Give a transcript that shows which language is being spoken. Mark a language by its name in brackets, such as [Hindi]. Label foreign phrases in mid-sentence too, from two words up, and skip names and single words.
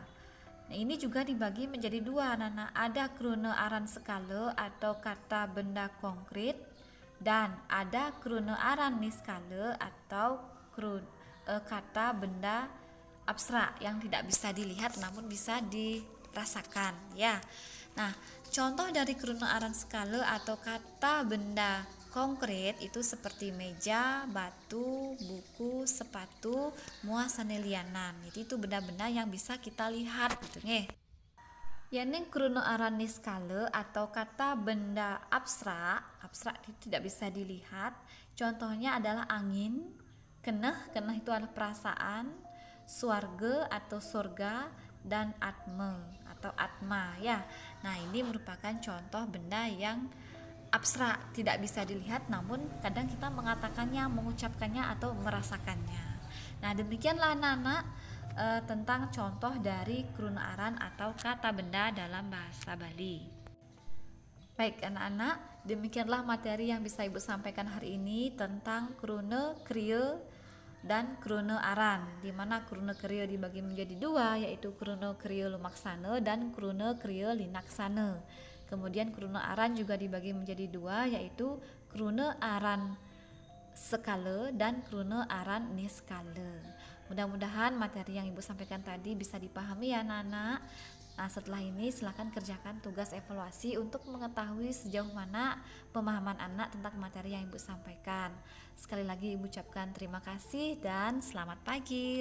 [Indonesian] Nah, ini juga dibagi menjadi dua, anak-anak. Ada [Balinese] krune aran skala [Indonesian] atau kata benda konkret, dan ada [Balinese] krune aran niskala [Indonesian] atau kata benda abstrak yang tidak bisa dilihat namun bisa dirasakan, ya. Nah, contoh dari [Balinese] krune aran skala [Indonesian] atau kata benda konkret itu seperti meja, batu, buku, sepatu, [Balinese] muas sanelianan. [Indonesian] Jadi itu benda-benda yang bisa kita lihat gitu nggih. Yang [Balinese] krune aran niskala [Indonesian] atau kata benda abstrak itu tidak bisa dilihat. Contohnya adalah angin, keneh itu adalah perasaan, swarga atau surga, dan atma ya. Nah, ini merupakan contoh benda yang abstrak, tidak bisa dilihat namun kadang kita mengatakannya, mengucapkannya atau merasakannya. Nah, demikianlah anak-anak tentang contoh dari [Balinese] krune aran [Indonesian] atau kata benda dalam bahasa Bali. Baik anak-anak, demikianlah materi yang bisa Ibu sampaikan hari ini tentang [Balinese] krune kriya [Indonesian] dan [Balinese] krune aran, [Indonesian] di mana [Balinese] krune kriya [Indonesian] dibagi menjadi dua, yaitu [Balinese] krune kriya lumaksana [Indonesian] dan [Balinese] krune kriya linaksana. [Indonesian] Kemudian [Balinese] krune aran [Indonesian] juga dibagi menjadi dua, yaitu [Balinese] krune aran skala [Indonesian] dan [Balinese] krune aran niskala. [Indonesian] Mudah-mudahan materi yang Ibu sampaikan tadi bisa dipahami ya anak-anak. Nah, setelah ini silakan kerjakan tugas evaluasi untuk mengetahui sejauh mana pemahaman anak tentang materi yang Ibu sampaikan. Sekali lagi Ibu ucapkan terima kasih dan selamat pagi.